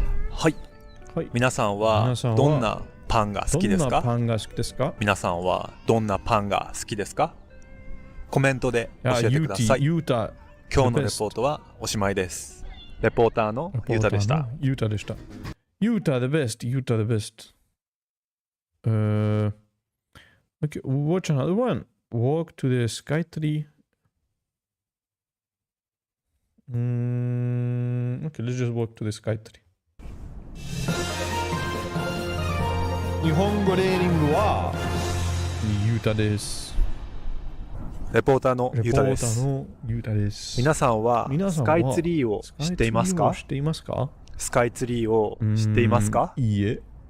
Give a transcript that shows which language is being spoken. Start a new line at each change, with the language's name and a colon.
Japanese: はい。皆さんはどんなパンが好きですか？皆さんはどんなパンが好きですか？コメントで教えてください。今日のレポートはおしまいです。レポーターのユータでした。ユータでした。
English: ユータ the best. ユータ the best. Okay, watch another one. Walk to the sky tree. Okay, let's just walk to the sky tree.
Japanese: 日本語レーニングはユータです。レポーターのユータです。皆さんはスカイツリーを知っていますか？スカイツリーを知っていますか？いいえ。